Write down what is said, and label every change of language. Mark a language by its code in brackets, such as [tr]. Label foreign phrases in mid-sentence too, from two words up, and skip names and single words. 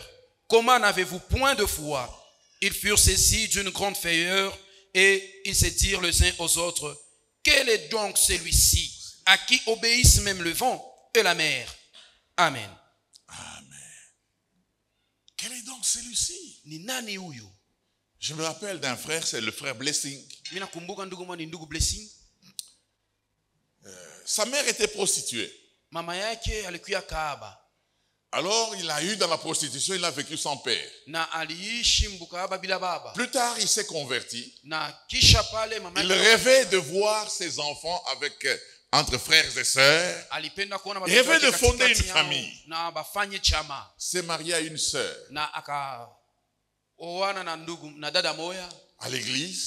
[fr] Comment n'avez-vous point de foi? Ils furent saisis d'une grande frayeur et ils se dirent les uns aux autres, quel est donc celui-ci à qui obéissent même le vent et la mer? Amen. Amen. Quel est donc celui-ci? [sw] Ni nani huyu? [fr] Je me rappelle d'un frère, c'est le frère Blessing. Sa mère était prostituée. [sw] Mama yake alikuwa kahaba. [fr] Alors, il a eu dans la prostitution, il a vécu sans père. Plus tard, il s'est converti. Il rêvait de voir ses enfants avec, entre frères et sœurs. Il rêvait de fonder une famille. S'est marié à une sœur. À l'église.